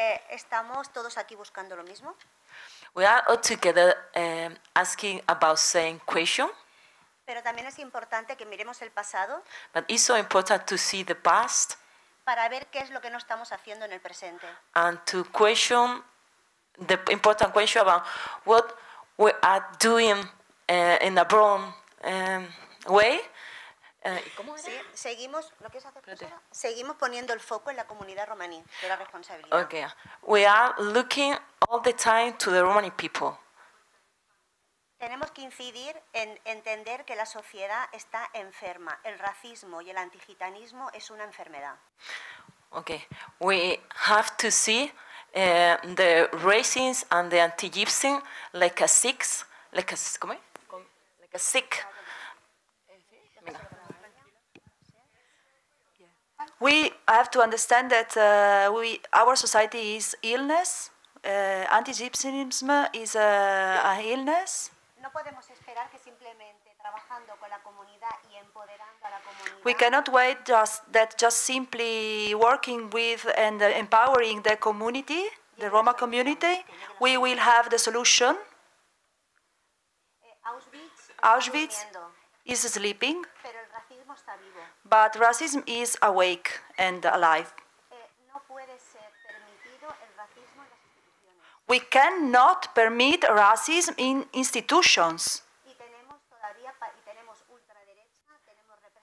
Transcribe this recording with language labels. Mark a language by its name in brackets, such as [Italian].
[Spanish] ¿Estamos todos aquí buscando lo mismo? [English] We are all together asking about same question. [Spanish] Pero también es importante que miremos el pasado [English] But it's so important to see the past [Spanish] para ver qué es lo que no estamos haciendo en el presente. [English] and to question the important question about what we are doing in a wrong way. [Spanish] Sí, seguimos, ¿lo quieres hacer, profesora? Seguimos poniendo el foco en la comunidad romaní, de la responsabilidad. [English] Okay. We are looking all the time to the Romani people. [Spanish] Tenemos que incidir en entender que la sociedad está enferma. El racismo y el antigitanismo es una enfermedad. [English] Okay. We have to see the racism and the anti-Gypsy like a sick. We have to understand that our society is illness. Anti-Gypsyism is a illness. [Spanish] No podemos esperar que simplemente trabajando con la comunidad y empoderando a la comunidad. [English] We cannot wait just simply working with and empowering the community, the Roma community, we will have the solution. Auschwitz is sleeping, [Spanish] Pero el racismo está vivo. [English] but racism is awake and alive. [Spanish] No puede ser permitido el racismo en las instituciones. [English] We cannot permit racism in institutions. [Spanish] Y tenemos todavía tenemos ultraderecha, tenemos